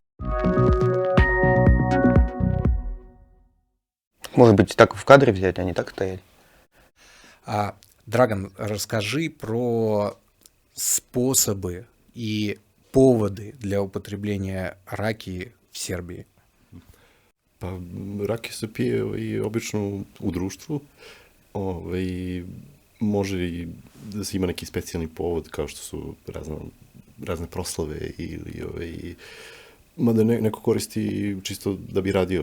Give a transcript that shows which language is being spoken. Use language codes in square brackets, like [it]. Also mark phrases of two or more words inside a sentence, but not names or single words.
[ru] Может быть, так в кадре взять, а не так стоять? Драган, расскажи про способы и поводи для употребления ракии в Сербiji. [sr] Pa rakija se pije i obično u društvu. Može i da se ima neki specijalni povod kao što su razne proslave ili mada neko koristi čisto da bi radio.